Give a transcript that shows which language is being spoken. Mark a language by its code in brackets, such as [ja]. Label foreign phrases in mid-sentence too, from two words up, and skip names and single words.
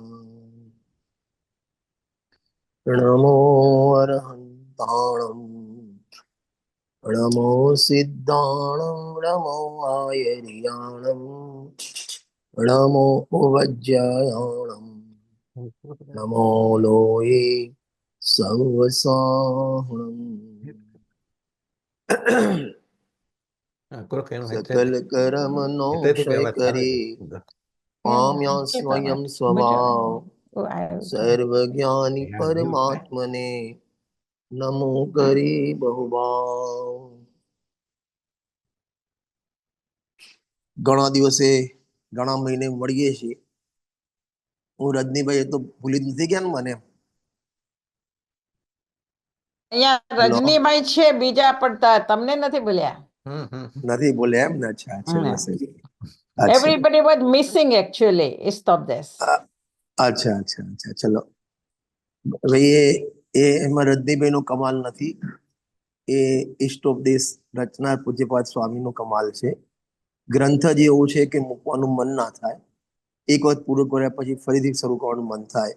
[pra] नमो अरहन्ताणम् नमो सिद्धाणं नमो आयर्याणं नमो वज्रायाणं नमो लोये सर्वसाहुणम् [gu] સકલ કર્મનો ક્ષય કરે પામ્યા સ્વયં સ્વભાવ સર્વજ્ઞાની પરમાત્મને નમો કરે બહુભાવ। ઘણા દિવસે ઘણા મહિને મળીએ છીએ। હું રજનીભાઈ તો ભૂલી જ નથી ગયા ને મને? અહીંયા રજનીભાઈ છે બીજા પડતા, તમને નથી બોલ્યા? નથી બોલ્યા એમ ને? અચ્છા અચ્છા બસ [en] everybody was missing actually. Stop this. [gu] અચ્છા અચ્છા અચ્છા ચલો હવે એમાં રજનીભાઈ નો કમાલ નથી, એ ઇષ્ટોપદેશ રચનાર પૂજ્યપાદ સ્વામી નો કમાલ છે। ગ્રંથ જ એવું છે કે મૂકવાનું મન ના થાય, એક વખત પૂરું કર્યા પછી ફરીથી શરૂ કરવાનું મન થાય।